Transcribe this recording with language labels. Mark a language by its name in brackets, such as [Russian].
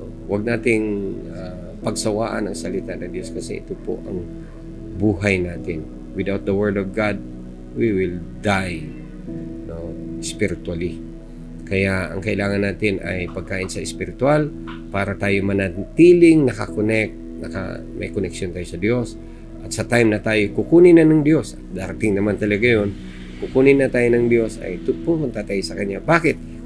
[Filipino] Huwag nating pagsawaan ang salita ng Diyos kasi ito po ang buhay natin. [English] Without the Word of God, we will die spiritually. [Filipino] Kaya ang kailangan natin ay pagkain sa spiritual para tayo manatiling nakakonect, may connection tayo sa Diyos. At sa time na tayo kukunin na ng Diyos, at darating naman talaga yun, kukunin na tayo ng Diyos, ay pupunta tayo sa Kanya. Bakit?